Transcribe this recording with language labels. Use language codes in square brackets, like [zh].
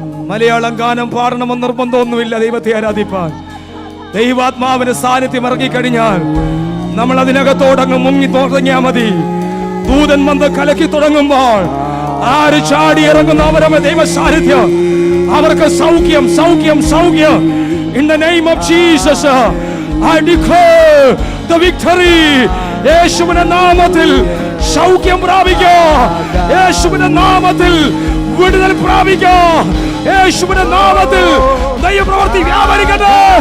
[ml] മലയാളം ഗാനം പാടണമെന്ന് നിർബന്ധമൊന്നുമില്ല ദൈവത്തെ ആരാധിപ്പാൻ. ദൈവാത്മാവിന്റെ സാന്നിധ്യം ഇറങ്ങിക്കഴിഞ്ഞാൽ നമ്മൾ അതിനകത്തോടങ്ങ് മുങ്ങി തുടങ്ങിയാൽ മതി. ദൂതൻ വന്ന് കലക്കി തുടങ്ങുമ്പോൾ ആര് ചാടി ഇറങ്ങുന്ന അവരവ ദൈവ സാന്നിധ്യം, അവർക്ക് സൗഖ്യം സൗഖ്യം സൗഖ്യം. [en] In the name of Jesus, I declare the victory. [ml] യേശുവിന്റെ നാമത്തിൽ സൗഖ്യം പ്രാപിക്കുക, യേശുവിന്റെ നാമത്തിൽ വിടുതൽ പ്രാപിക്കുക, യേശുവിന്റെ നാമത്തിൽ ദൈവപ്രവൃത്തി വ്യാപരിക്കട്ടെ.